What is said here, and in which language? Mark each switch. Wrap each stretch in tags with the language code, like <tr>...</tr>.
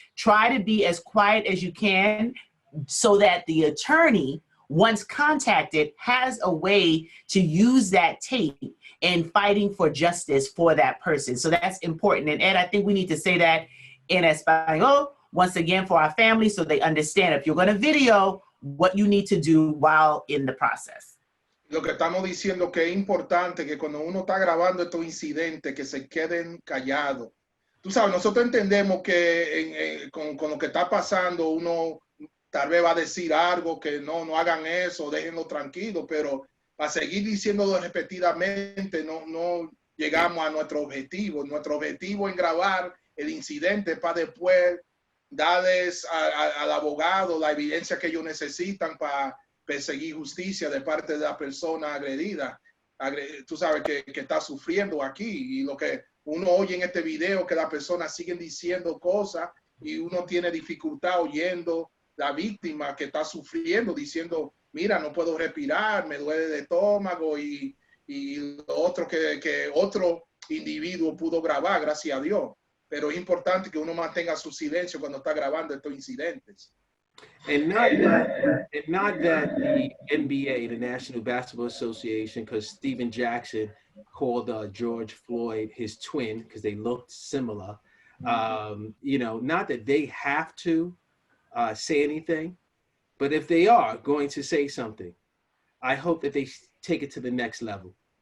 <en>Try to be as quiet as you can so that the attorney, once contacted, has a way to use that tape in fighting for justice for that person. So that's important. And Ed, I think we need to say that in Espanol, once again, for our families, so they understand if you're going to video, what you need to do while in the process.</en> <es>Lo que estamos diciendo que es importante que cuando uno está grabando estos incidentes, que se queden callados. Tú sabes, nosotros entendemos que con lo que está pasando, uno tal vez va a decir algo, que no hagan eso, déjenlo tranquilo, pero a seguir diciéndolo repetidamente no llegamos a nuestro objetivo. Nuestro objetivo es grabar el incidente para después darles al abogado la evidencia que ellos necesitan para perseguir justicia de parte de la persona agredida. Tú sabes que está sufriendo aquí, y lo que uno oye en este video, que las personas siguen diciendo cosas y uno tiene dificultad oyendo la víctima que está sufriendo, diciendo, mira, no puedo respirar, me duele el estómago, y lo otro que otro individuo pudo grabar, gracias a Dios. Pero es importante que uno mantenga su silencio cuando está grabando estos incidentes.</es> <en>And not that the NBA, the National Basketball Association, because Stephen Jackson called George Floyd his twin because they looked similar. Not that they have to say anything, but if they are going to say something, I hope that they take it to the next level.</en>